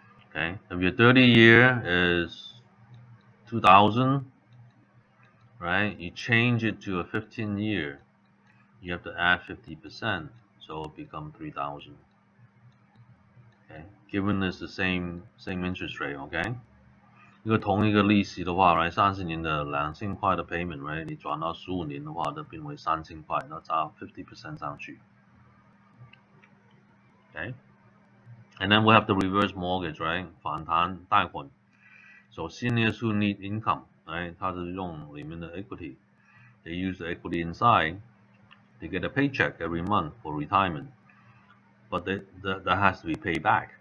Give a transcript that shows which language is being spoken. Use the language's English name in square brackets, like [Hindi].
[English] Okay, if your 30-year is 2,000, right? You change it to a 15-year, you have to add 50%, so it becomes 3,000. Okay, given it's the same interest rate, okay? [Chinese] 一个同一个利息的话，right， 30年的2000块的 payment，right， 你转到15年的话，就变为3000块，那加50% 上去。 [English] Okay, and then we have the reverse mortgage, right？ [Chinese] 反弹贷款。 [English] So seniors who need income, right？ [Chinese] 它是用里面的 [English] equity， they use the equity inside, they get a paycheck every month for retirement, but that has to be paid back.